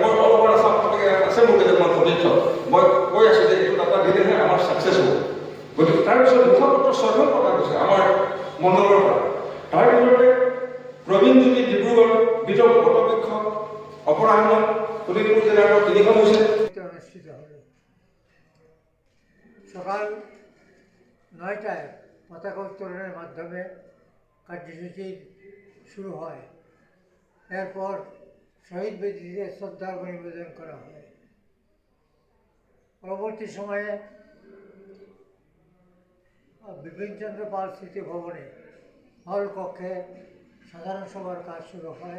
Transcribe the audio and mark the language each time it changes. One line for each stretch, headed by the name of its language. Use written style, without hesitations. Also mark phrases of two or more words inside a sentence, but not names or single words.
Assamese: মই অলপ আছে মোৰ কেইজনমান সতীৰ্থ, মই কৈ আছোঁ যে এইটো ডাটা দিলেহে আমাৰ ছাকচেছ হ'ব। গতিকে তাৰপিছত মুখপত্ৰ 6খন কথা কৈছে আমাৰ মণ্ডলৰ পৰা। তাৰ ভিতৰতে প্ৰবীণজ্যোতি ডিব্ৰুগড়, বিতৰ্ক বটবৃক্ষ অপৰাহ্ন শোণিতপুৰ জিলাৰ 3খন হৈছে।
Bangla: অনুষ্ঠিত হল সকাল 9টায় পতাকা উত্তোলনের মাধ্যমে কার্যসূচি শুরু হয়। এরপর শহীদ বেদিতে শ্রদ্ধার্ঘ্য নিবেদন করা হয়। পরবর্তী সময়ে বিপিনচন্দ্র পাল স্মৃতি ভবনে হল কক্ষে সাধারণ সভার কাজ শুরু হয়।